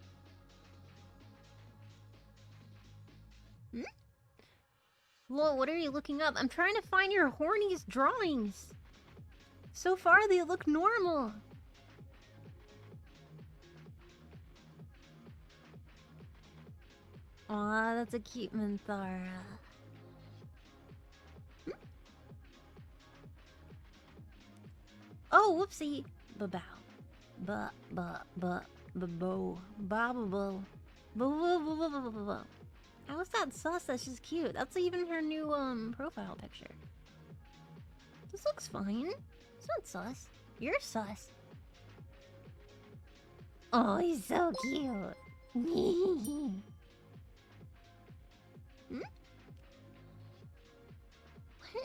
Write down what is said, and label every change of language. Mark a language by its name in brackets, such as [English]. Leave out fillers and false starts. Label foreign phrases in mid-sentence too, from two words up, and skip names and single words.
[English] Lol, what are you looking up? I'm trying to find your horniest drawings. So far, they look normal. Aw, that's a cute Minthara. Oh, whoopsie. Ba-bow. Ba-bo. Ba-ba-bo. Ba-ba-ba-ba-ba-ba-ba. How is that sus? That's just cute. That's even her new, profile picture. This looks fine. It's not sus. You're sus. Oh, he's so cute. What?